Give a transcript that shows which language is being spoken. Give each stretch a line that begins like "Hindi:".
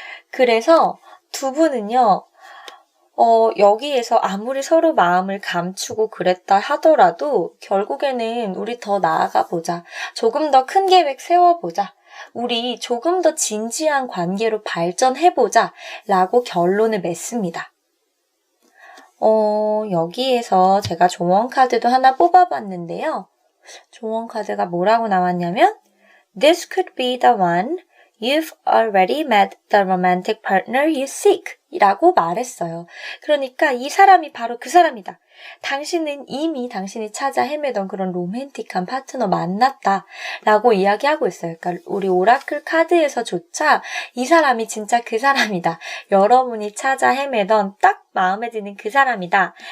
Korean: 그래서 두 분은요, 여기에서 아무리 서로 마음을 감추고 그랬다 하더라도 결국에는 우리 더 나아가 보자. 조금 더 큰 계획 세워보자. 우리 조금 더 진지한 관계로 발전해보자. 라고 결론을 맺습니다. 여기에서 제가 조언 카드도 하나 뽑아봤는데요. 조언 카드가 뭐라고 나왔냐면
English: This could be the one. You've already met the romantic partner you seek.
Korean: 이라고 말했어요. 그러니까 이 사람이 바로 그 사람이다. 당신은 이미 당신이 찾아 헤매던 그런 로맨틱한 파트너 만났다. 라고 이야기하고 있어요. 그러니까 우리 오라클 카드에서조차 이 사람이 진짜 그 사람이다. 여러분이 찾아 헤매던 딱 마음에 드는 그 사람이다.